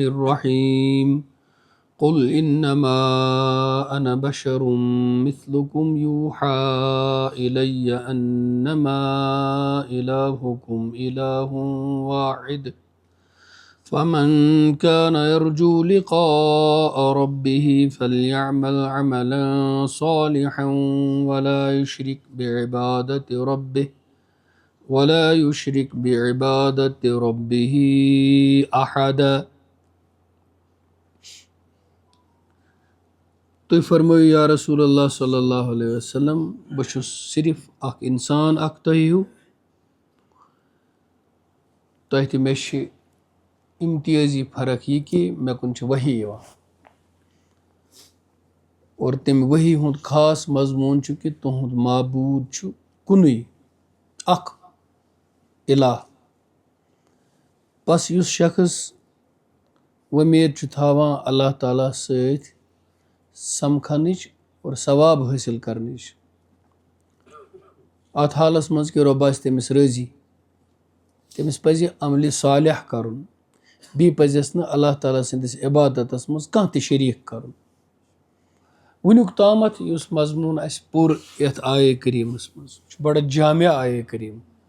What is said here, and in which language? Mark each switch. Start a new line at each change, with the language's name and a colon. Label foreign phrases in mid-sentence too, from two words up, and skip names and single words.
Arabic: الرحیم قل انما انا بشر مثلکم یوحى الی انما الہکم الہ واحد فمن كان يرجو لقاء ربه فليعمل عملا صالحا ولا يشرك بعبادة ربه أحدا.
Kashmiri: تو فرمائیو
Arabic: یا رسول اللہ صلی اللہ علیہ وسلم
Kashmiri: بہ چھس صرف اخ انسان اخ تہ ہیو تہ تہ مے چھ امتیازی فرق یہ کہ مے کن چھ وحی یوان اور تم وحی ہند خاص مضمون چھ کہ تہند معبود چھ کنوے اخ الہ. بس اس شخص ومید چھ تھاوان اللہ تعالیٰ ست سمکھنچ اور ثواب حاصل کرنچ ات حالس مز کہ رۄب آسہِ تٔمِس رٲضی تٔمِس پزِ عملِ صالح کرُن بیٚیہِ پزٮ۪س نہٕ اللہ تعالیٰ سٕنٛدِس عبادتس منٛز کانٛہہ تہِ شریٖک کرُن. وٕنیُک تامتھ یُس مضموٗن اَسہِ پوٚر یتھ آیے کریٖمس منٛز چھُ بڑٕ جامع آیے کریٖم.